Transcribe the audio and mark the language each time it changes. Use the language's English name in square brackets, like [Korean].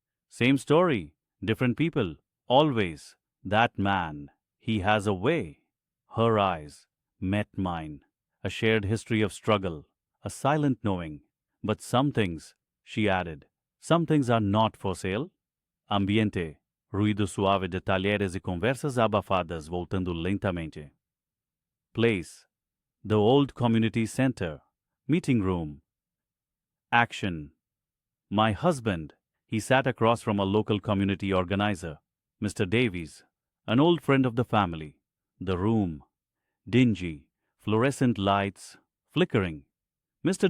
[English] Same story, different people, always. That man, he has a way. Her eyes met mine, a shared history of struggle, a silent knowing. But some things, she added, some things are not for sale. [Portuguese] Ambiente, ruído suave de talheres e conversas abafadas voltando lentamente. [English] Place, the old community center, meeting room. Action. My husband, he sat across from a local community organizer, Mr. Davies, an old friend of the family. The room, dingy, fluorescent lights flickering. Mr.